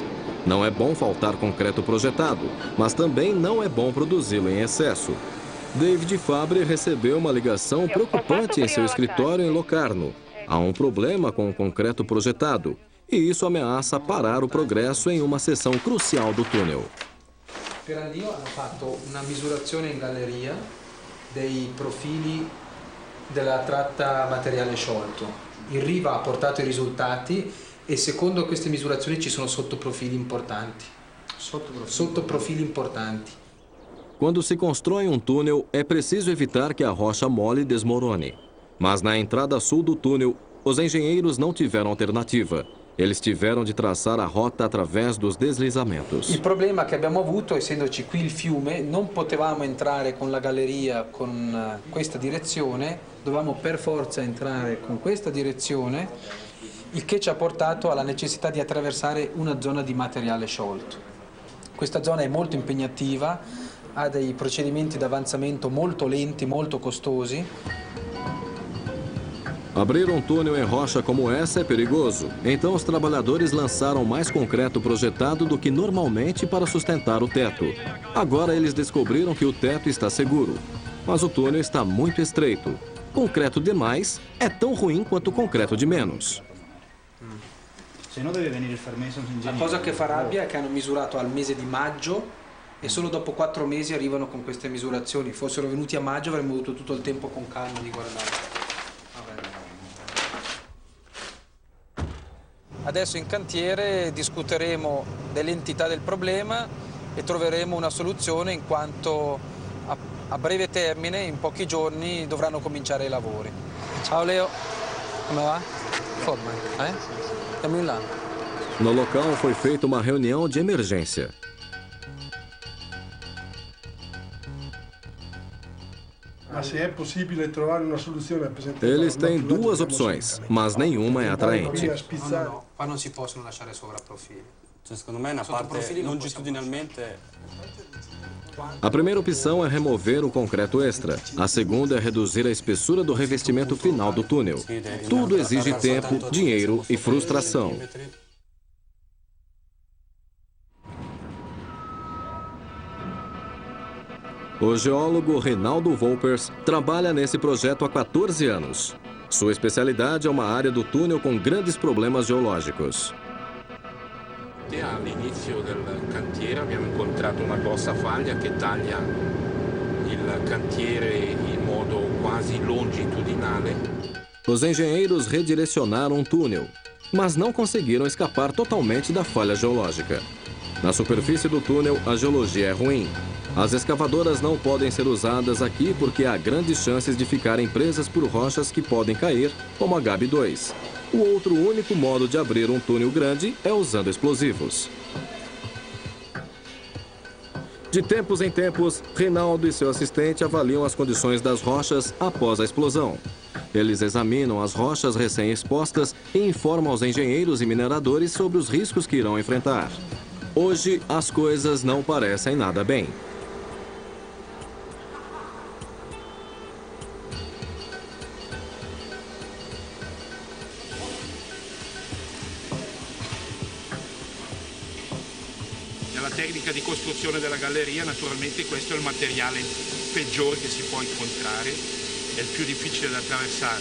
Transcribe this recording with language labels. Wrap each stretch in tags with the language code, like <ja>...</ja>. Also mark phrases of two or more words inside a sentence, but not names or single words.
<pt>Não é bom faltar concreto projetado, mas também não é bom produzi-lo em excesso. David Fabre recebeu uma ligação preocupante em seu escritório em Locarno. Há um problema com o concreto projetado, e isso ameaça parar o progresso em uma seção crucial do túnel.</pt> <it>Ferrandino hanno fatto una misurazione in galleria dei profili della tratta materiale sciolto. Il Riva ha portato i risultati e secondo queste misurazioni ci sono sottoprofili importanti. Sottoprofili importanti.</it> <pt>Quando se constrói um túnel, é preciso evitar que a rocha mole desmorone. Mas na entrada sul do túnel, os engenheiros não tiveram alternativa. Eles tiveram de traçar a rota através dos deslizamentos.</pt> <it>Il problema che abbiamo avuto, essendoci qui il fiume, non potevamo entrare con la galleria con questa direzione, dovevamo per forza entrare con questa direzione, il che ci ha portato alla necessità di attraversare una zona di materiale sciolto. Questa zona è molto impegnativa, ha dei procedimenti d'avanzamento molto lenti, molto costosi.</it> <pt>Abrir um túnel em rocha como essa é perigoso, então os trabalhadores lançaram mais concreto projetado do que normalmente para sustentar o teto. Agora eles descobriram que o teto está seguro, mas o túnel está muito estreito. Concreto demais é tão ruim quanto concreto de menos.</pt> <it>La cosa che fa rabbia è che hanno misurato al mese di maggio e solo dopo 4 mesi arrivano con queste misurazioni. Fossero venuti a maggio avremmo avuto tutto il tempo con calma di guardare. Adesso in cantiere discuteremo dell'entità del problema e troveremo una soluzione in quanto a breve termine, in pochi giorni, dovranno cominciare i lavori. Ciao Leo, come va? Forma, Andiamo in là.</it> <pt>No local foi feita uma reunião de emergência. Eles têm 2 opções, mas nenhuma é atraente.</pt> <it>No, qua non si possono lasciare sovraprofili. Secondo me è una parte longitudinalmente.</it> <pt>A primeira opção é remover o concreto extra. A segunda é reduzir a espessura do revestimento final do túnel. Tudo exige tempo, dinheiro e frustração. O geólogo Reinaldo Wolpers trabalha nesse projeto há 14 anos. Sua especialidade é uma área do túnel com grandes problemas geológicos.</pt> <it>All'inizio del cantiere abbiamo incontrato una grossa faglia che taglia il cantiere in modo quasi longitudinale.</it> <pt>Os engenheiros redirecionaram o túnel, mas não conseguiram escapar totalmente da falha geológica. Na superfície do túnel, a geologia é ruim. As escavadoras não podem ser usadas aqui porque há grandes chances de ficarem presas por rochas que podem cair, como a Gabi 2. O outro único modo de abrir um túnel grande é usando explosivos. De tempos em tempos, Reinaldo e seu assistente avaliam as condições das rochas após a explosão. Eles examinam as rochas recém-expostas e informam aos engenheiros e mineradores sobre os riscos que irão enfrentar. Hoje, as coisas não parecem nada bem.</pt> <it>Nella tecnica di costruzione della galleria, naturalmente questo è il materiale peggiore che si può incontrare, è il più difficile da attraversare.</it>